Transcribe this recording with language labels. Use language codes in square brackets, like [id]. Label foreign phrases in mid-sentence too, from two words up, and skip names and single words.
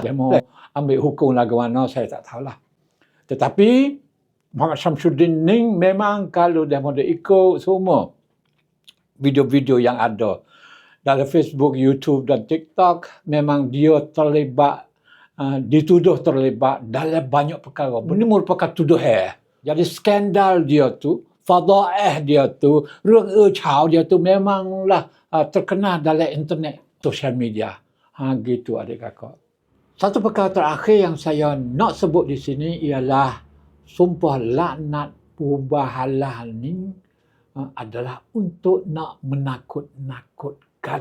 [ms] Demo ambil hukum lagu mana saya tak tahulah. Tetapi Muhammad Syamsuddin ni memang kalau dia ikut semua video-video yang ada dalam Facebook, YouTube dan TikTok, memang dia terlibat, dituduh terlibat dalam banyak perkara. Ini merupakan tuduhan. Jadi skandal dia tu, fadaih dia tu, เรื่องอื้อฉาว dia tu memanglah terkenal dalam internet, sosial media. Gitu adik kakak. Satu perkara terakhir yang saya nak sebut di sini ialah sumpah laknat mubahalah ni adalah untuk nak menakut-nakutkan.